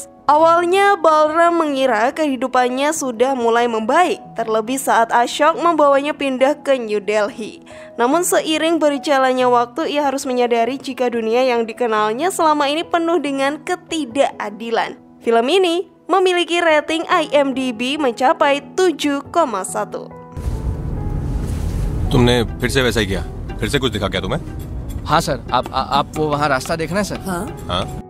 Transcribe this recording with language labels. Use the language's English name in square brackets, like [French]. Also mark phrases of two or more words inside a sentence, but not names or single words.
[Indonesian] Awalnya Balram mengira kehidupannya sudah mulai membaik, terlebih saat Ashok membawanya pindah ke New Delhi. Namun seiring berjalannya waktu, ia harus menyadari jika dunia yang dikenalnya selama ini penuh dengan ketidakadilan. Film ini memiliki rating IMDb mencapai 7,1. [Hindi] तुमने फिर से वैसा ही किया? फिर से कुछ दिखा क्या तुम्हें? हाँ सर, आप वो वहाँ रास्ता देखना है सर? हाँ?